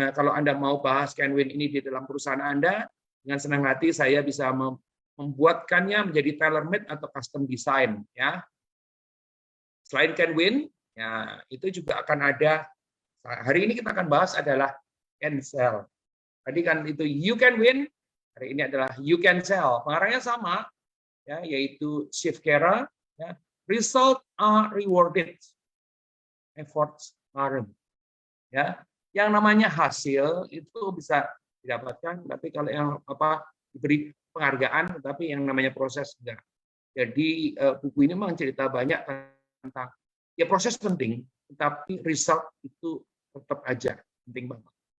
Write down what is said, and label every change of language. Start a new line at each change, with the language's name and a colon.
Indonesian: Kalau Anda mau bahas Can Win ini di dalam perusahaan Anda, dengan senang hati saya bisa membuatkannya menjadi tailor-made atau custom design ya. Selain Can Win, ya itu juga akan ada. Hari ini kita akan bahas adalah Cancel. Tadi kan itu You Can Win, hari ini adalah You Can Sell. Pengarangnya sama, ya, yaitu Shiv Khera. Ya.
English: Result are rewarded, efforts aren't.
Indonesian: Ya, yang namanya hasil itu bisa didapatkan, tapi kalau yang diberi penghargaan, tetapi yang namanya proses enggak. Jadi buku ini memang cerita banyak tentang ya proses penting, tetapi result itu tetap aja penting banget.